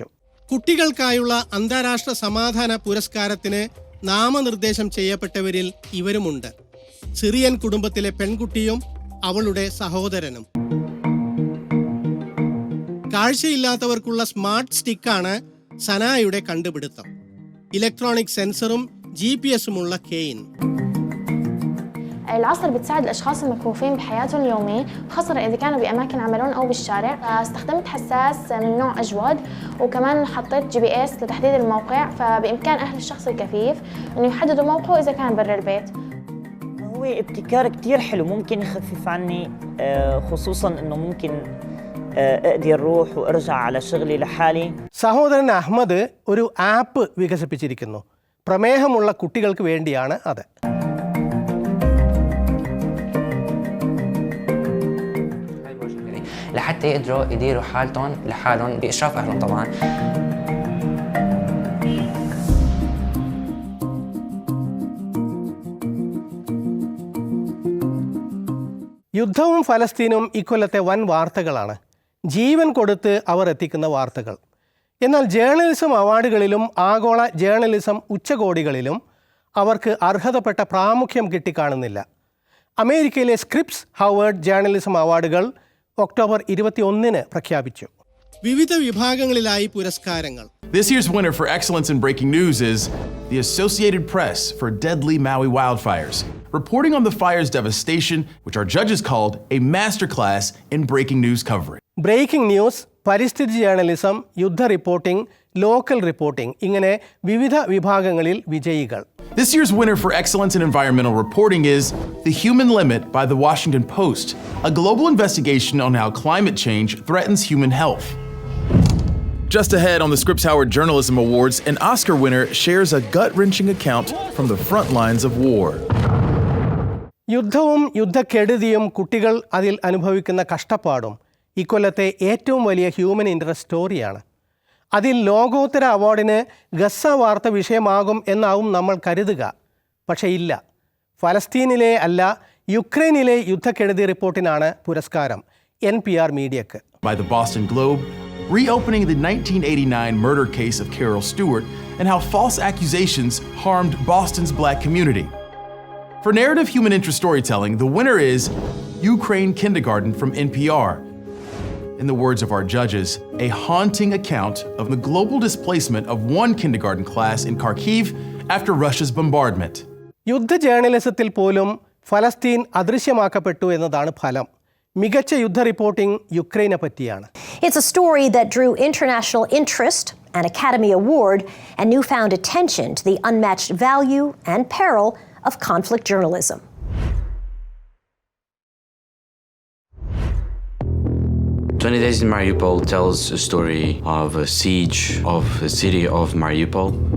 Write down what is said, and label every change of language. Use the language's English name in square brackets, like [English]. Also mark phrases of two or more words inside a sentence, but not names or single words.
[Malayalam] കുട്ടികൾക്കായുള്ള അന്താരാഷ്ട്ര സമാധാന പുരസ്കാരത്തിന് നാമനിർദ്ദേശം ചെയ്യപ്പെട്ടവരിൽ ഇവരുമുണ്ട്. സിറിയൻ കുടുംബത്തിലെ പെൺകുട്ടിയും അവളുടെ സഹോദരനും. കാഴ്ചയില്ലാത്തവർക്കുള്ള സ്മാർട്ട് സ്റ്റിക്കാണ് സനായുടെ കണ്ടുപിടുത്തം. ഇലക്ട്രോണിക് സെൻസറും GPS-ഉമുള്ള കെയിൻ. [Arabic] العصر بتساعد الأشخاص المكفوفين بحياتهم اليومية، خاصة إذا كانوا بأماكن عملهم أو بالشارع. استخدمت حساس من نوع أجود، وكمان حطيت GPS لتحديد الموقع، فبإمكان أهل الشخص الكفيف إنه يحددوا موقعه إذا كان برا البيت. هو ابتكار كتير حلو، ممكن يخفف عني خصوصاً إنه ممكن أقدر أروح وأرجع على شغلي لحالي. [Malayalam] സഹോദരൻ അഹമ്മദ് ഒരു ആപ്പ് വികസിപ്പിച്ചിരിക്കുന്നു. പ്രമേഹമുള്ള കുട്ടികൾക്ക് വേണ്ടിയാണ് അത്. [Arabic] لحتى يقدروا يديروا حالتهم لحالهم بإشراف أهلهم طبعاً. [Malayalam] യുദ്ധവും ഫലസ്തീനും ഇക്കൊല്ലത്തെ വൻ വാർത്തകളാണ്. ജീവൻ കൊടുത്ത് അവർ എത്തിക്കുന്ന വാർത്തകൾ. എന്നാൽ [English] journalism awards-ഇലും [Malayalam] ആഗോള ജേർണലിസം ഉച്ചകോടികളിലും അവർക്ക് അർഹതപ്പെട്ട പ്രാമുഖ്യം കിട്ടിക്കാണുന്നില്ല. അമേരിക്കയിലെ സ്ക്രിപ്സ് ഹൗവേർഡ് ജേർണലിസം അവാർഡുകൾ ഒക്ടോബർ 21 പ്രഖ്യാപിച്ചു. വിവിധ വിഭാഗങ്ങളിലായി പുരസ്കാരങ്ങൾ. [English] This year's winner for excellence in breaking news is the Associated Press for deadly Maui wildfires, reporting on the fire's devastation, which our judges called a masterclass in breaking news coverage. breaking news, [Malayalam] പരിസ്ഥിതി ജേർണലിസം, യുദ്ധ റിപ്പോർട്ടിംഗ്, [English] local reporting, [Malayalam] ഇങ്ങനെ വിവിധ വിഭാഗങ്ങളിൽ വിജയികൾ. [English] This year's winner for excellence in environmental reporting is The Human Limit by the Washington Post, a global investigation on how climate change threatens human health. Just ahead on the Scripps Howard Journalism Awards, an Oscar winner shares a gut-wrenching account from the front lines of war. [Malayalam] യുദ്ധവും യുദ്ധക്കെടുതിയും കുട്ടികൾ അതിൽ അനുഭവിക്കുന്ന കഷ്ടപ്പാടും ഇക്കൊല്ലത്തെ ഏറ്റവും വലിയ [English] human interest story-ആണ്. [Malayalam] അതിൽ ലോകോത്തര അവാർഡിന് ഗസ വാർത്ത വിഷയമാകും എന്നാവും നമ്മൾ കരുതുക. പക്ഷേ ഇല്ല. ഫലസ്തീനിലെ അല്ല, യുക്രൈനിലെ യുദ്ധക്കെടുതി റിപ്പോർട്ടിനാണ് പുരസ്കാരം. NPR മീഡിയക്ക്. [English] By the Boston Globe, reopening the 1989 murder case of Carol Stewart and how false accusations harmed Boston's Black community. For narrative human interest storytelling, the winner is Ukraine Kindergarten from NPR. In the words of our judges, a haunting account of the global displacement of one kindergarten class in Kharkiv after Russia's bombardment. [Malayalam] യുദ്ധ ജേർണലിസത്തിൽ പോലും ഫലസ്തീൻ അദൃശ്യമാക്കപ്പെട്ടു എന്നതാണ് ഫലം. മികച്ച യുദ്ധ റിപ്പോർട്ടിംഗ് യുക്രൈനെ പറ്റിയാണ്. [English] It's a story that drew international interest, an Academy Award, and newfound attention to the unmatched value and peril of conflict journalism. "20 Days in Mariupol" tells a story of a siege of the city of Mariupol.